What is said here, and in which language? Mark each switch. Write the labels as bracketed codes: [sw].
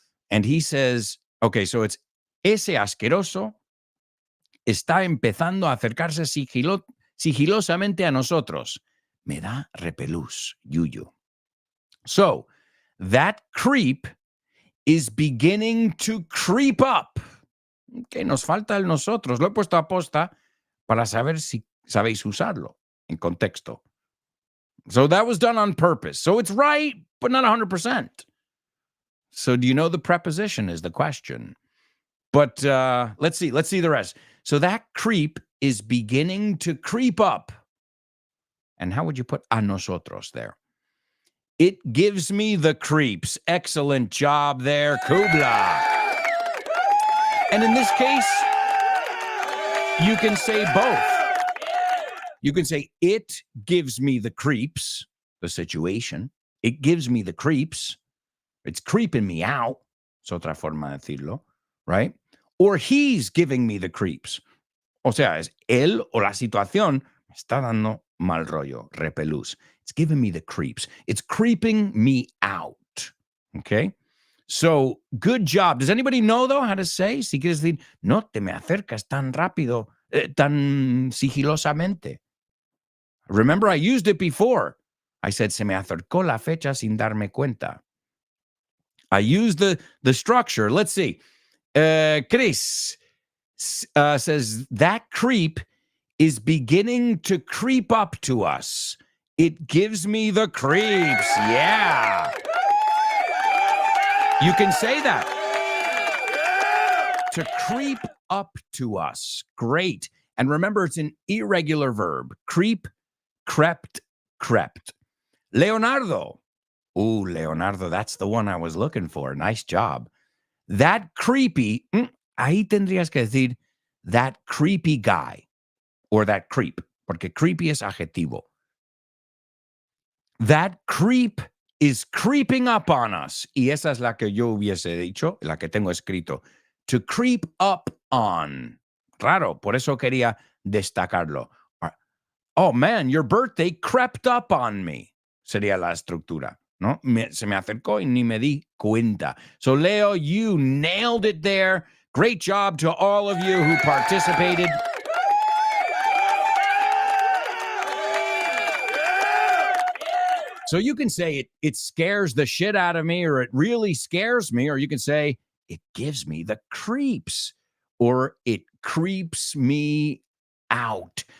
[en] And he says, okay, so it's [es] ese asqueroso está empezando a acercarse sigilosamente a nosotros. Me da repelús, yuyu. [en] So, that creep is beginning to creep up. [es] Okay, nos falta el nosotros. Lo he puesto a posta para saber si sabéis usarlo en contexto. [en] So that was done on purpose. So it's right, but not 100%. So do you know the preposition is the question. But let's see the rest. So that creep is beginning to creep up. And how would you put a nosotros there? It gives me the creeps. Excellent job there, Kubla. And in this case, You can say both. You can say, it gives me the creeps, the situation. It gives me the creeps. It's creeping me out. [es] Es otra forma de decirlo, [en] right? Or he's giving me the creeps. [es] O sea, es él o la situación me está dando mal rollo, repelús. [en] It's giving me the creeps. It's creeping me out. Okay? So, good job. Does anybody know, though, how to say? [es] Si quieres decir, no te me acercas tan rápido, tan sigilosamente. [en] Remember, I used it before. I said, [es] se me acercó la fecha sin darme cuenta. [en] I used the structure. Let's see. Chris says, that creep is beginning to creep up to us. It gives me the creeps. Yeah. You can say that. To creep up to us. Great. And remember, it's an irregular verb. Creep, crept, crept. Leonardo. Ooh, Leonardo, that's the one I was looking for. Nice job. That creepy, [es] ahí tendrías que decir [en] that creepy guy or that creep, [es] porque creepy es adjetivo. [en] That creep is creeping up on us. [es] Y esa es la que yo hubiese dicho, la que tengo escrito. [en] To creep up on. [es] Raro, por eso quería destacarlo. [en] Oh, man, your birthday crept up on me. [es] Sería la estructura, ¿no? Se me acercó y ni me di cuenta. [en] So, Leo, you nailed it there. Great job to all of you who participated. So you can say it scares the shit out of me, or it really scares me, or you can say it gives me the creeps, or it creeps me out.